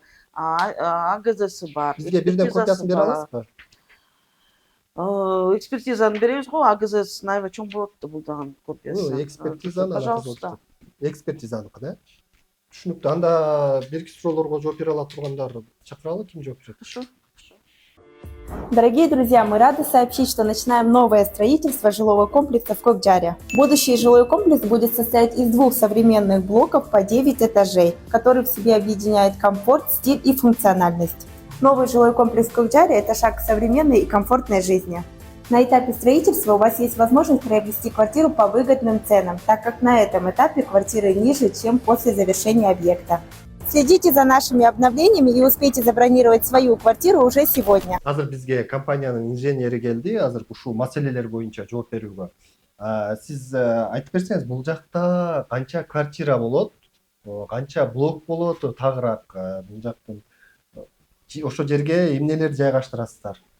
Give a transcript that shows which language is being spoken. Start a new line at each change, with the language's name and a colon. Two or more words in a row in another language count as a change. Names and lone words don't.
Kyrgyz: АГЗсы бар. Бизге бирден копиясын бере аласызбы? Экспертизаны беребиз го, АГЗсы наябай чоң болот да бул дагы копиясы. Экспертизаны, пожалуйста. Экспертизаныкы да? Түшүнүктүү. Анда бирки суроолорго жооп бере ала тургандар чакыралы, ким жооп берет?
Russian: Дорогие друзья, мы рады сообщить, что начинаем новое строительство жилого комплекса в Кокджаре. Будущий жилой комплекс будет состоять из 2 современных блоков по 9 этажей, который в себе объединяет комфорт, стиль и функциональность. Новый жилой комплекс в Кокджаре – это шаг к современной и комфортной жизни. На этапе строительства у вас есть возможность приобрести квартиру по выгодным ценам, так как на этом этапе квартиры ниже, чем после завершения объекта. Следите за нашими обновлениями и успейте забронировать свою квартиру уже сегодня.
Kyrgyz: Азыр бизге компаниянын инженери келди, азыр ушул маселелер боюнча жооп берүүгө. Сиз айтып берсеңиз, бул жакта канча квартира болот, канча блок болот, тагыраак бул жактын ошол жерге эмнелерди жайгаштырасыздар?